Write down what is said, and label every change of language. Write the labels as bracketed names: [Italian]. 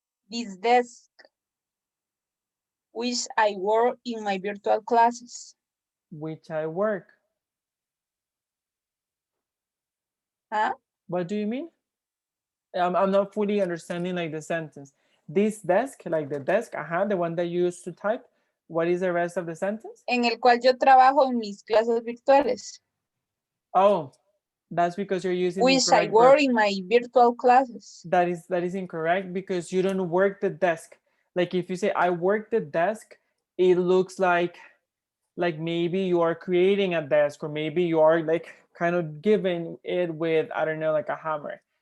[English] This desk which I work in my virtual classes. Which I work. Huh? What do you mean? I'm not fully understanding like the sentence. This desk, like the desk, the one that you use to type. What is the rest of the sentence? [Spanish] En el cual yo trabajo en mis clases virtuales. [English] Oh, that's because you're using the Which I incorrect work verb. in my virtual classes. That is incorrect because you don't work the desk. Like if you say I work the desk, it looks like maybe you are creating a desk, or maybe you are like kind of giving it with, I don't know, like a hammer.